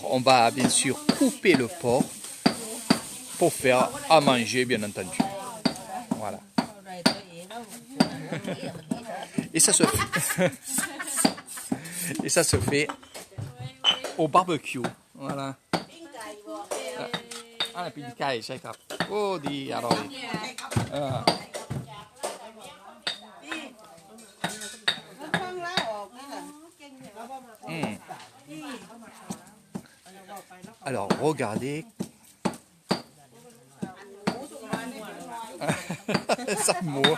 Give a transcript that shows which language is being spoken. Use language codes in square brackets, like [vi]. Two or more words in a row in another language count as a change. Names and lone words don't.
[fr] On va bien sûr couper le porc pour faire à manger, bien entendu. Voilà. Et ça se fait au barbecue. Voilà. Ah, pinkai, [th] ใช่ครับ Oh, ดี อร่อย [fr] Alors, regardez. Ça mord.